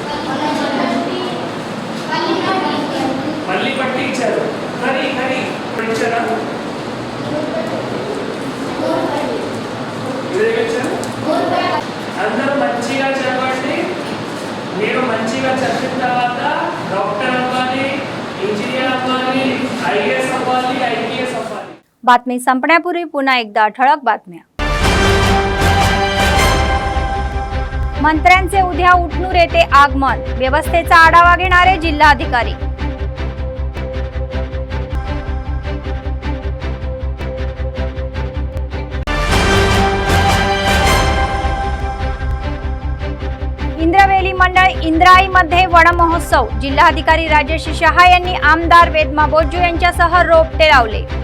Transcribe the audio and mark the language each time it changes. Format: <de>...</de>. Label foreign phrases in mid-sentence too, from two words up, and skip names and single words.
<te>మళ్ళీ పట్టి ఇచ్చారు. కర్రీ ఇచ్చారా? అందరూ మంచిగా చదవండి. మీరు మంచిగా చదివిన తర్వాత డాక్టర్ అవ్వాలి, ఇంజనీర్ అవ్వాలి, IAS అవ్వాలి, IPS అవ్వాలి.</te> <mr>बातमी संपण्यापूर्वी पुन्हा एकदा ठळक बातम्या। मंत्र्यांचे उद्या उटनूर येथे आगमन, व्यवस्थेचा आढावा घेणारे जिल्हाधिकारी। इंद्रवेली मंडळ इंद्राईमध्ये वन महोत्सव, जिल्हाधिकारी राजेश शहा यांनी आमदार वेदमा बोज्जू यांच्यासह रोपटे लावले।</mr>